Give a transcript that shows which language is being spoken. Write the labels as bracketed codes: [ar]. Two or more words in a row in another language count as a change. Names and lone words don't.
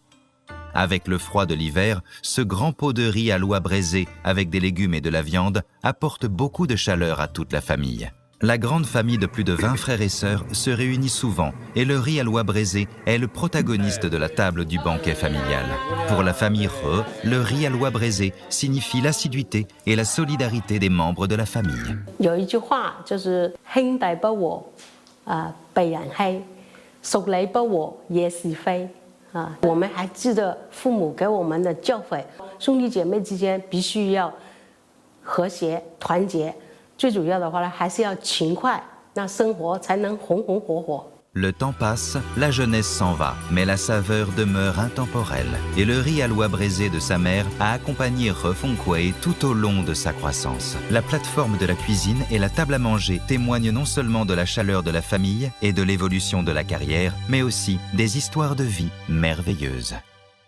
[fr] Avec le froid de l'hiver, ce grand pot de riz à l'oie braisé avec des légumes et de la viande apporte beaucoup de chaleur à toute la famille. La grande famille de plus de 20 frères et sœurs se réunit souvent et le riz à l'oie braisé est le protagoniste de la table du banquet familial. Pour la famille He, le riz à l'oie braisé signifie l'assiduité et la solidarité des membres de la famille. [zh] 有一句话就是兄弟不和，被人欺；屬理不和，惹是非。我们还记得父母给我们的教诲，兄弟姐妹之间必须要和谐团结。最主要的话呢，还是要勤快，那生活才能红红火火。 [fr] Le temps passe, la jeunesse s'en va, mais la saveur demeure intemporelle. Et le riz à l'oie braisé de sa mère a accompagné He Fongkwei tout au long de sa croissance. La plateforme de la cuisine et la table à manger témoignent non seulement de la chaleur de la famille et de l'évolution de la carrière, mais aussi des histoires de vie merveilleuses.